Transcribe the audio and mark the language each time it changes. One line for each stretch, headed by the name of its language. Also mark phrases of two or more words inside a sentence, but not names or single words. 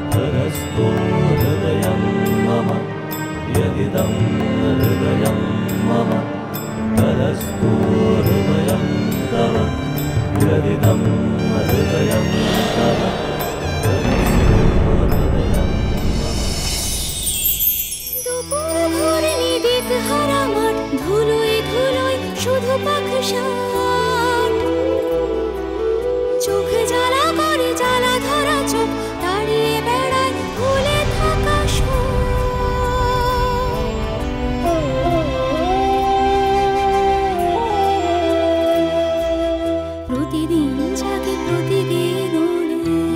Sanskrit: तदस्तु हृदयं मम यदिदं हृदयं मम तदस्तु हृदयं तव यदिदं हृदयं तव तदस्तु हृदयं
Bangla: দুপুর ভোরে নিদিত হারা মাঠ ধুলোয় ধুলোয় শুধু পাখসাট চোখ জ্বালা করে জ্বালা ধরা চোখ দাঁড়িয়ে বেড়ায় ভুলে থাকা প্রতিদিন জাগে প্রতিদিন ওড়ে